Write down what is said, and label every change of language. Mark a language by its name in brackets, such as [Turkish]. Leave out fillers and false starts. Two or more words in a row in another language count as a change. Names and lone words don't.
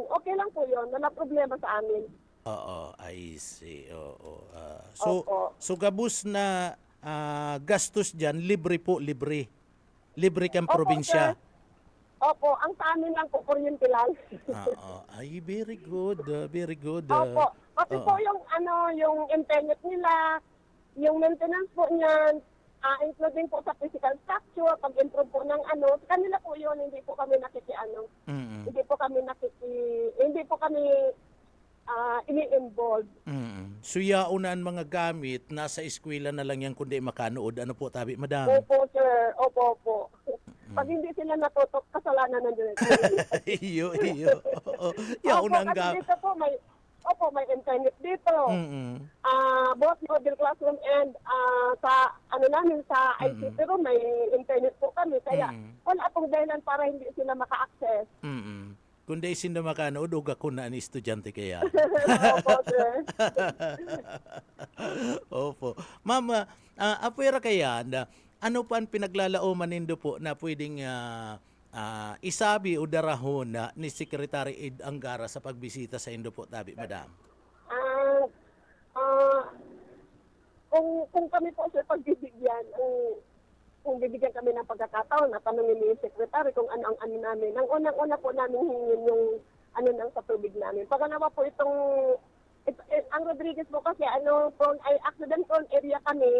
[Filipino] Okay lang po yun, wala problema sa amin. Oo, [English] I see. [Filipino] Oo. Opo. [Bikol] So gabus na gastos dyan, libre po, libre. Libre kang probinsya. [Filipino] Sir. Opo, ang sa amin lang po, kuryente lang. Ay, [English] very good. Very good. [Filipino] Opo. Kasi po yung internet nila, yung maintenance po niyan, including po sa [English] physical structure, [Filipino] pag-improve po ng kanila po yun, hindi po kami hindi po kami ini-involve. [Bikol] So yaunan mga gamit, nasa eskwela na lang yan kundi makanood. Ano po, tabi, madam? [Filipino] Opo, sir. Opo. Pag hindi sila natutok, kasalanan ng director. [Bikol] iyo. Oo. Yauna ang Opo, kasi gamit. [Filipino] dito po may internet dito. Both [English] model classroom [Filipino] and sa namin sa [English] ICT room [Filipino] may internet po kami kaya wala pong dahilan para hindi sila maka-access. [Bikol] Kundi sino makanood, uga ko na ni estudyante kaya. [Filipino] Opo, sir. Opo. Ma'am, [Bikol] apwera kaya na ano pa ang pinaglalauman nindo po na pwedeng isabi o darahon na ni Secretary Ed Angara sa pagbisita sa indo po, tabi, madam? [Filipino] Kung kami po sir pagbibigyan, kung bibigyan kami ng pagkakataon na tanungin ni Secretary kung ano ang ano namin. Ang unang-una po namin hingin yung ano nang sa tubig namin. Pagkanawa po ang Rodriguez po kasi [English] accident prone area [Filipino] kami.